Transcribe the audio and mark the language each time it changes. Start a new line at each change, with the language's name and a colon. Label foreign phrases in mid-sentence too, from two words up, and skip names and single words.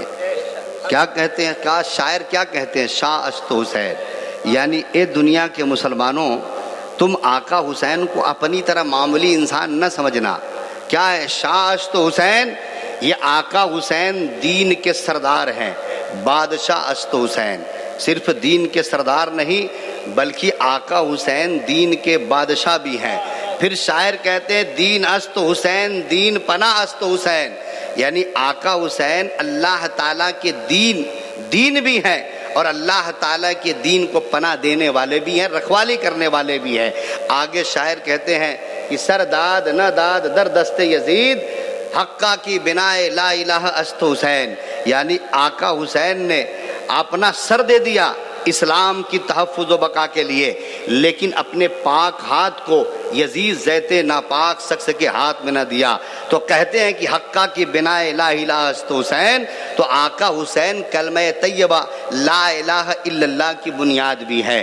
Urdu: کیا کہتے ہیں، کیا شاعر کیا کہتے ہیں،
Persian: شاہ اشت حسین،
Urdu: یعنی اے دنیا کے مسلمانوں تم آقا حسین کو اپنی طرح معمولی انسان نہ سمجھنا۔ کیا ہے
Persian: شاہ اشت حسین؟
Urdu: یہ آقا حسین دین کے سردار ہیں،
Persian: بادشاہ اشت حسین
Urdu: صرف دین کے سردار نہیں بلکہ آقا حسین دین کے بادشاہ بھی ہیں۔ پھر شاعر کہتے ہیں
Persian: دین است حسین دین پناہ است حسین،
Urdu: یعنی آقا حسین اللہ تعالیٰ کے دین بھی ہیں اور اللہ تعالیٰ کے دین کو پناہ دینے والے بھی ہیں، رکھوالی کرنے والے بھی ہیں۔ آگے شاعر کہتے ہیں کہ
Persian: سر داد نہ داد در دست یزید حقہ کی بنائے لا الہ است حسین،
Urdu: یعنی آقا حسین نے اپنا سر دے دیا اسلام کی تحفظ و بقا کے لیے، لیکن اپنے پاک ہاتھ کو یزید زیت ناپاک شخص کے ہاتھ میں نہ دیا۔ تو کہتے ہیں کہ
Persian: حقہ کی بنائے لا الہ است حسین،
Urdu: تو آقا حسین کلمہ طیبہ
Arabic: لا الہ الا اللہ
Urdu: کی بنیاد بھی ہے۔